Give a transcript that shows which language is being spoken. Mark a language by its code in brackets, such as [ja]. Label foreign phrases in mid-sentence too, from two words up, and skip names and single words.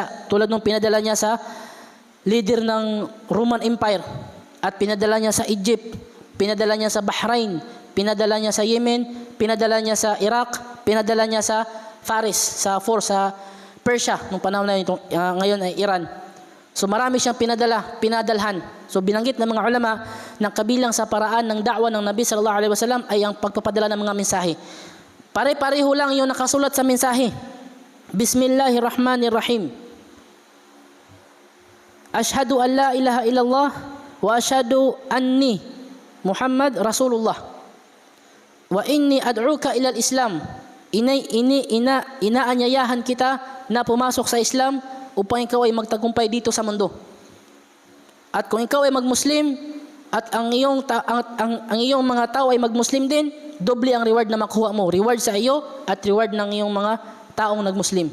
[tl] Tulad nung pinadala niya sa leader ng Roman Empire, at pinadala niya sa Egypt, pinadala niya sa Bahrain, pinadala niya sa Yemen, pinadala niya sa Iraq, pinadala niya sa Faris, sa Persia, nung panahon na ito, ngayon ay Iran. So marami siyang pinadalhan. So binanggit ng mga ulama na kabilang sa paraan ng da'wa ng Nabi [ar] صلى الله عليه وسلم [tl] ay ang pagpapadala ng mga mensahe. Pare-pareho lang yung nakasulat sa mensahe. [ar] بسم الله الرحمن الرحيم. أشهد أن لا إله إلا الله وأشهد أني محمد رسول الله. وإني أدعوك إلى الإسلام. [tl] Inaanyayahan kita na pumasok sa Islam upang ikaw ay magtagumpay dito sa mundo. At kung ikaw ay magmuslim at ang iyong mga tao ay magmuslim din, doble ang reward na makuha mo. Reward sa iyo at reward ng iyong mga taong nagmuslim.